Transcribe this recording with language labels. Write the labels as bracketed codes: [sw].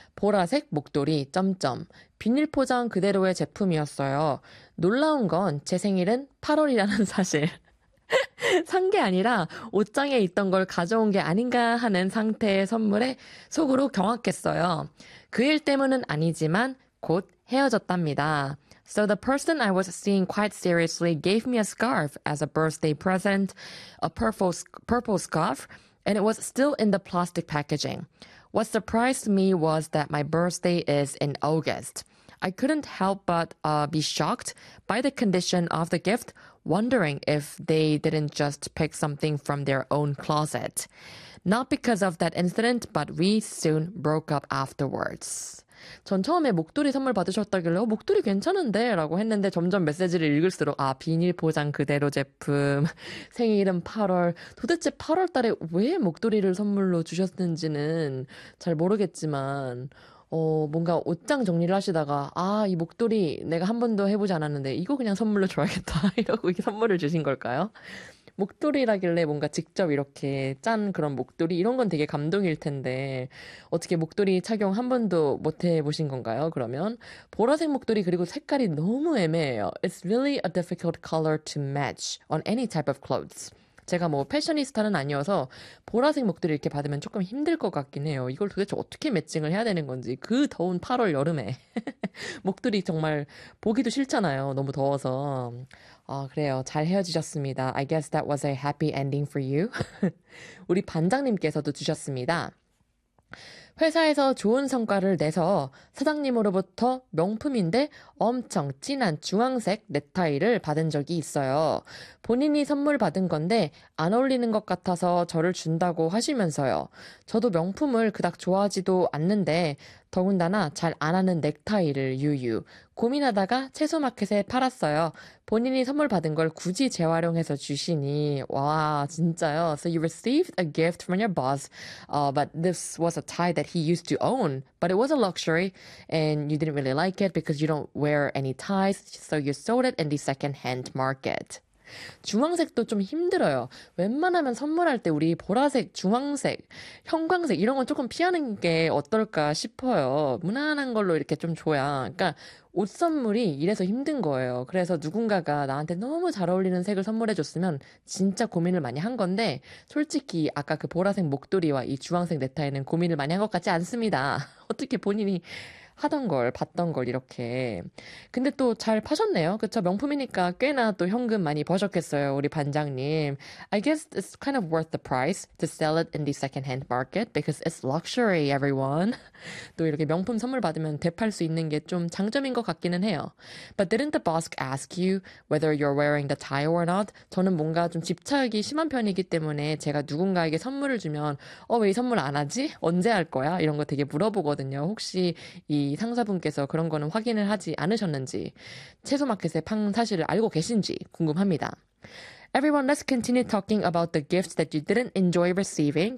[ko] 보라색 목도리 점점 비닐 포장 그대로의 제품이었어요. 놀라운 건제 생일은 8월이라는 사실. 산게 아니라 옷장에 있던 걸 가져온 게 아닌가 하는 상태의 선물에 속으로 경악했어요. 그일 때문은 아니지만 곧 헤어졌답니다. [en] So the person I was seeing quite seriously gave me a scarf as a birthday present, a purple scarf, and it was still in the plastic packaging. What surprised me was that my birthday is in August. I couldn't help but be shocked by the condition of the gift, wondering if they didn't just pick something from their own closet. Not because of that incident, but we soon broke up afterwards. [ko] 전 처음에 목도리 선물 받으셨다길래 목도리 괜찮은데 라고 했는데 점점 메시지를 읽을수록 아 비닐 포장 그대로 제품 생일은 8월 도대체 8월 달에 왜 목도리를 선물로 주셨는지는 잘 모르겠지만 뭔가 옷장 정리를 하시다가 아이 목도리 내가 한 번도 해보지 않았는데 이거 그냥 선물로 줘야겠다 이러고 이렇게 선물을 주신 걸까요? 목도리라길래 뭔가 직접 이렇게 짠 그런 목도리 이런 건 되게 감동일 텐데 어떻게 목도리 착용 한 번도 못 해보신 건가요? 그러면 보라색 목도리 그리고 색깔이 너무 애매해요. [en] It's really a difficult color to match on any type of clothes. [ko] 제가 뭐 패셔니스타는 아니어서 보라색 목도리 이렇게 받으면 조금 힘들 것 같긴 해요. 이걸 도대체 어떻게 매칭을 해야 되는 건지 그 더운 8월 여름에 목도리 정말 보기도 싫잖아요. 너무 더워서. 아, 그래요. 잘 헤어지셨습니다. [en] I guess that was a happy ending for you. [ko] 우리 반장님께서도 주셨습니다. 회사에서 좋은 성과를 내서 사장님으로부터 명품인데 엄청 진한 주황색 넥타이를 받은 적이 있어요. 본인이 선물 받은 건데 안 어울리는 것 같아서 저를 준다고 하시면서요. 저도 명품을 그닥 좋아하지도 않는데 더군다나 잘안 하는 넥타이를 유유. 고민하다가 채소마켓에 팔았어요. 본인이 선물 받은 걸 굳이 재활용해서 주시니 와 진짜요. [en] So you received a gift from your boss, but this was a tie that he used to own, but it was a luxury, and you didn't really like it because you don't wear any ties, so you sold it in the second-hand market. [ko] 주황색도 좀 힘들어요. 웬만하면 선물할 때 우리 보라색, 주황색, 형광색 이런 건 조금 피하는 게 어떨까 싶어요. 무난한 걸로 이렇게 좀 줘야. 그러니까 옷 선물이 이래서 힘든 거예요. 그래서 누군가가 나한테 너무 잘 어울리는 색을 선물해줬으면 진짜 고민을 많이 한 건데 솔직히 아까 그 보라색 목도리와 이 주황색 넥타이는 고민을 많이 한것 같지 않습니다. 어떻게 본인이 하던 걸, 봤던 걸, 이렇게. 근데 또잘 파셨네요. 그쵸? 명품이니까 꽤나 또 현금 많이 버셨겠어요, 우리 반장님. [en] I guess it's kind of worth the price to sell it in the second-hand market because it's luxury, everyone. [ko] 또 이렇게 명품 선물 받으면 되팔 수 있는 게좀 장점인 것 같기는 해요. [en] But didn't the boss ask you whether you're wearing the tie or not? [ko] 저는 뭔가 좀 집착이 심한 편이기 때문에 제가 누군가에게 선물을 주면, 왜이 선물 안 하지? 언제 할 거야? 이런 거 되게 물어보거든요. 혹시 이 상사분께서 그런 거는 확인을 하지 않으셨는지, 채소마켓에 판 사실을 알고 계신지 궁금합니다. [en] Everyone, let's continue talking about the gifts that you didn't enjoy receiving.